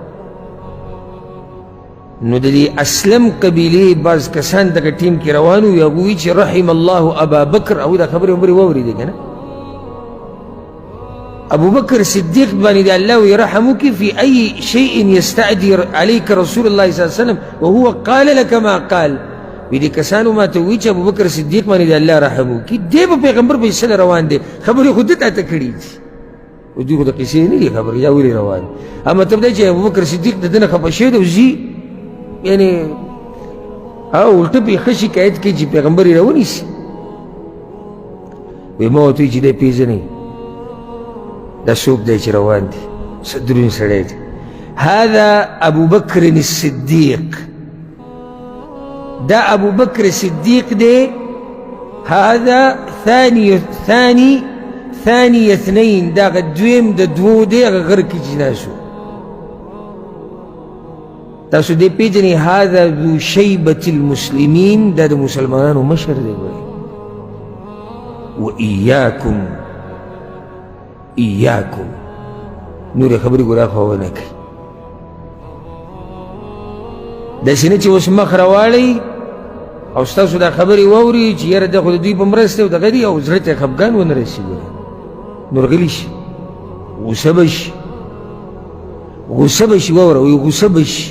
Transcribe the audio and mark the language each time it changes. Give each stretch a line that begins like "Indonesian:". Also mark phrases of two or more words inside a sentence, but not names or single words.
Pashto: نو د دې اسلم قبیلې بعض کسان دغه ټیم کې روان وو، هغه وایي چې
Arabic: رحم الله ابا بکر،
Pashto: او دا خبرې عمرې واورېدې که نه؟ ابوبکر صدیق باندې د الله وایي رحم وکړي
Arabic: فی ای شیء یستعدي علیک رسول الله صلی الله علیه وسلم وهو قال لك ما قال.
Pashto: وی دې کسانو ماته وایي چې ابوبکر صدیق باندې د الله رحم وکړي، دی به پیغمبر په حصه روان دی، خبرې خو ده ته کړي دي، او دوی خو د قصې نه دي خبرې، یا ولې روان. اما مطلب دی چې ابوبکر صدیق د ده نه خفه شوی دی، او ځي یعنی الټه پې ښه شکایت کوي چې پیغمبر یې راونیسي. وی ما ورته وایي چې دی پېژنئ دا څوک دی چې روان دی؟ څه دروند سړی دی.
Arabic: هذا ابوبکر الصدیق،
Pashto: دا ابوبکر صدیق دی.
Arabic: هذا ثاني اثنين،
Pashto: دا هغه دویم د دوو دی، هغه غر کې چې ناست و. تاسو دې پېژنئ
Arabic: هذا ذو شیبة المسلمین،
Pashto: دا د مسلمانانو مشر دی. ګورئ
Arabic: و ایاکم
Pashto: نورې خبرې ګوره خو ونه کوي. داسې نه چې اوس مخ راواړئ او ستاسو دا خبرې واوري چې یاره دا خو د دوی په مرسته او دغه دي، او زړه ته خفګان ونه رسي، نور غلي شي، غوسه به شي، واوره وایي غوسه به شي.